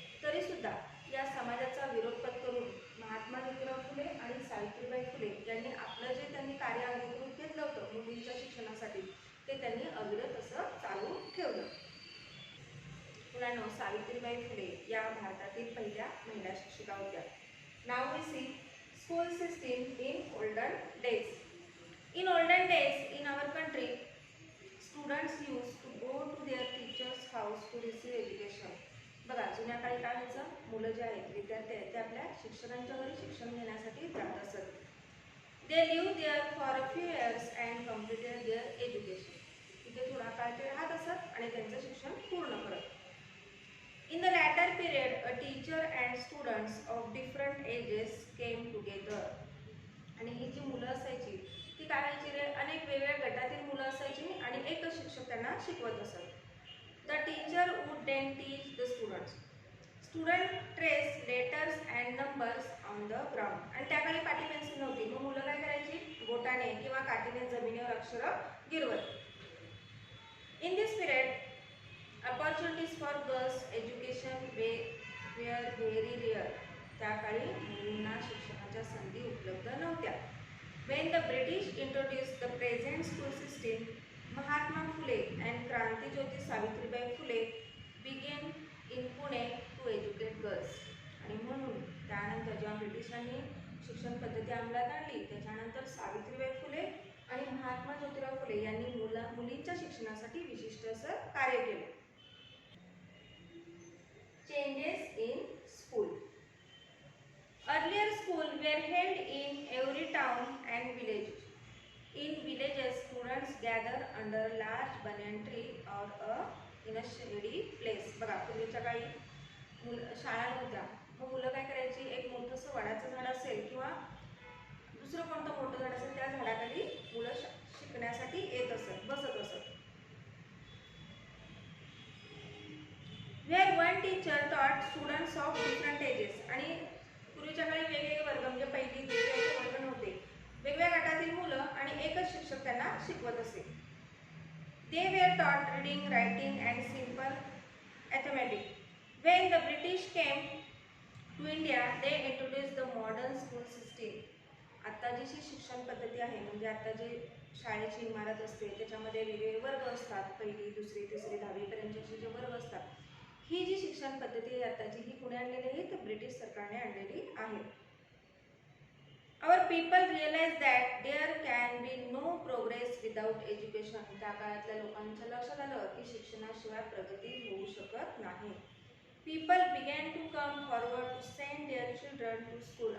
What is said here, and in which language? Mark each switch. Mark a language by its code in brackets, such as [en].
[mr] तरीसुद्धा या समाजाचा विरोध पत्करून महात्मा ज्योतिराव फुले आणि सावित्रीबाई फुले यांनी आपलं जे त्यांनी कार्य अंगीकृत घेतलं होतं मुलींच्या शिक्षणासाठी ते त्यांनी अविरत असं चालू ठेवलं. मुलांनो, सावित्रीबाई फुले या भारतातील पहिल्या महिला शिक्षिका होत्या. [en] Now we see school system in olden days. In olden days in our country, students used to go to their teacher's house to receive education. [mr] बघा, जुन्या काळी काय व्हायचं, मुलं जे आहेत विद्यार्थी आहेत ते आपल्या शिक्षकांच्या घरी शिक्षण घेण्यासाठी जात असत. [en] They lived there for a few years and completed their education. [mr] तिथे थोडा काळ ते राहत असत आणि त्यांचं शिक्षण पूर्ण करत. [en] In the latter period, a teacher and students of different ages came together. [mr] आणि ही जी मुलं असायची ती काय व्हायची रे, अनेक वेगवेगळ्या गटातील मुलं असायची आणि एकच शिक्षक त्यांना शिकवत असत. [en] The teacher would then teach the students. Student trace letters and numbers on the ground. [mr] आणि त्या काळी पाटी पेन्सिल नव्हती, मग मुलं काय करायची, बोटाने किंवा काठीने जमिनीवर अक्षरं गिरवत. [en] In this period, opportunities for girls education were very rare. [mr] त्या काळी मुलींना शिक्षणाच्या संधी उपलब्ध नव्हत्या. [en] When the British introduced the present school system, Mahatma Phule and Kranti Jyoti Savitribai Phule began in Pune to educate girls. [mr] आणि म्हणून त्यानंतर जेव्हा ब्रिटिशांनी शिक्षण पद्धती अंमलात आणली त्याच्यानंतर सावित्रीबाई फुले आणि महात्मा ज्योतिराव फुले यांनी मुलींच्या शिक्षणासाठी विशिष्ट असं कार्य केले. [en] Changes in school. Earlier schools were held in every town and village. In villages, students gather under a large banyan tree or in a shady place. [mr] बघा, पूर्वीच्या काळी शाळा नव्हत्या, मग मुलं काय करायची, एक मोठंसं वडाचं झाड असेल किंवा दुसरं कोणतं मोठं झाड असेल त्या झाडाखाली मुलं शिकण्यासाठी येत असत, बसत असत. [en] Where one teacher taught students of different ages. [mr] आणि पूर्वीच्या काळी वेगवेगळे वर्ग म्हणजे पहिली दुसरी वर्ग नव्हते, वेगवेगळ्या गटातील मुलं आणि एकच शिक्षक त्यांना शिकवत असे. [en] They were taught reading, writing and simple arithmetic. When the British came to India, they introduced the modern school system. [mr] आता जी शिक्षण पद्धती आहे म्हणजे आता जे शाळेची इमारत असते त्याच्यामध्ये वेगवेगळे वर्ग असतात, पहिली दुसरी तिसरी 10वी पर्यंतचे जे वर्ग असतात. ही जी शिक्षण पद्धती आहे आताची ही पुणे आणलेली आहे तर ब्रिटिश सरकारने आणलेली आहे. [en] Our people realize that there can be no progress without education. [mr] त्या काळातल्या लोकांच्या लक्षात आलं की शिक्षणाशिवाय प्रगती होऊ शकत नाही. [en] People began to come forward to send their children to school.